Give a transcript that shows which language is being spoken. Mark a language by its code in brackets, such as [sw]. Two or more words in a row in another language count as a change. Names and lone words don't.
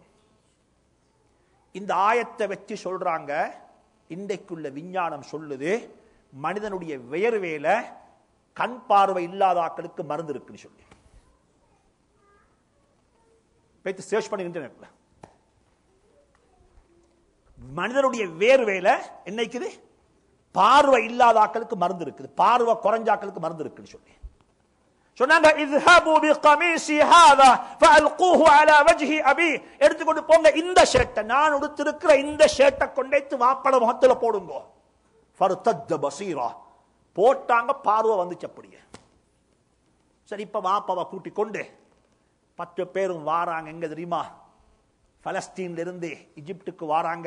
[ta] இந்த ஆயத்தை வச்சு சொல்றாங்க, இன்றைக்குள்ள விஞ்ஞானம் சொல்லுது மனிதனுடைய வியர்வேல கண் பார்வை இல்லாத ஆட்களுக்கு மருந்து இருக்குன்னு சொல்லி போய் சர்ச் பண்ணி இன்டர்நெட்ல. மனிதனுடைய வேர்வேல என்னைக்குது பார்வை இல்லாத ஆட்களுக்கு மருந்து இருக்குது, பார்வை குறைஞ்ச ஆட்களுக்கு மருந்து இருக்குன்னு சொல்லி சொன்னாங்க. [ar] இذهبوا بقميصي هذا فالقوه على وجه ابي, [ta] எடுத்துக்கொண்டு போங்க இந்த ஷர்ட்டை, நான் உடுத்திருக்கிற இந்த ஷர்ட்டை கொண்டைத்து வாப்பட முகத்துல போடுங்க. [ar] فارتد بصيرا, [ta] போட்டாங்க, பார்வை வந்துச்சு அப்படியே. சரி, இப்ப வாப்பாவை கூட்டி கொண்டு 10 பேரும் வாராங்க. எங்க தெரியுமா? பலஸ்தீன்ல இருந்து எகிப்துக்கு வாராங்க.